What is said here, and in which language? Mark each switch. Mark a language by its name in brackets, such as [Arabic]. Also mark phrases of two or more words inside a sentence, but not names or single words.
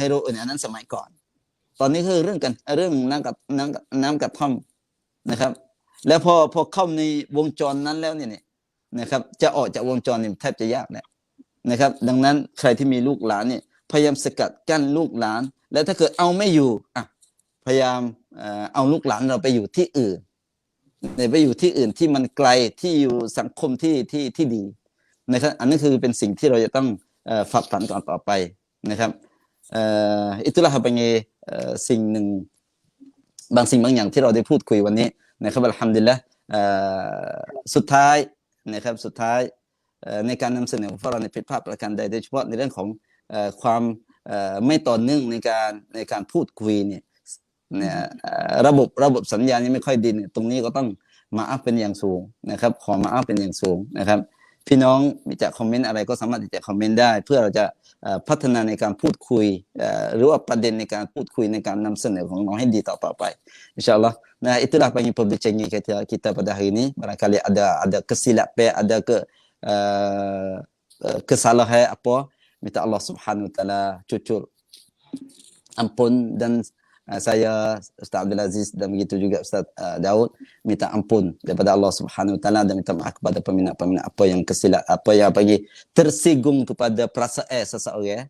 [Thai] โรอีนอันนั้นสมัยก่อนตอนนี้คือเรื่องน้ำกระท่อมนะครับแล้วพอเข้าในวงจรนั้นแล้วเนี่ยนะครับจะออกจากวงจรนี่แทบจะยากแล้วนะครับดังนั้นใครที่มีลูกหลานเนี่ยพยายามสกัดกั้นลูกหลานแล้วถ้าเกิดเอาไม่อยู่พยายามเอาลูกหลานเราไปอยู่ที่อื่นไปอยู่ที่อื่นที่มันไกลที่อยู่สังคมที่ดีนะครับอันนี้คือเป็นสิ่งที่เราจะต้อง ฝักฝันต่อไปนะครับ [Malay] itulah apa yang [Thai] สิ่งหนึ่งบางสิ่งบางอย่างที่เราได้พูดคุยวันนี้นะครับอัลฮัมดุลิลละห์สุดท้ายนะครับสุดท้ายในการนำเสนอของเราในผิดพลาดประการใดโดยเฉพาะในเรื่องของความไม่ต่อเนื่องในการพูดคุยเนี่ย ระบบสัญญาณยังไม่ค่อยดีเนี่ยตรงนี้ก็ต้องมาอัพเป็นอย่างสูงนะครับขอมาอัพเป็นอย่างสูงนะครับพี่น้องมีจะคอมเมนต์อะไรก็สามารถที่จะคอมเมนต์ได้เพื่อเราจะพัฒนาในการพูดคุยหรือว่าประเด็นในการพูดคุยในการนำเสนอของน้องให้ดีต่อไป [Malay] insyaallah nah itulah apa yang perbincangan kita pada hari ini barangkali ada kesilapan ada kesalahan apa minta Allah [Arabic] سبحانه وتعالى [Malay] cucur ampun dan saya Ustaz Abdul Aziz dan begitu juga Ustaz Daud minta ampun daripada Allah [Arabic] سبحانه وتعالى [Malay] dan minta maaf kepada peminat-peminat apa yang kesilap apa yang bagi tersinggung kepada perasaan seseorang.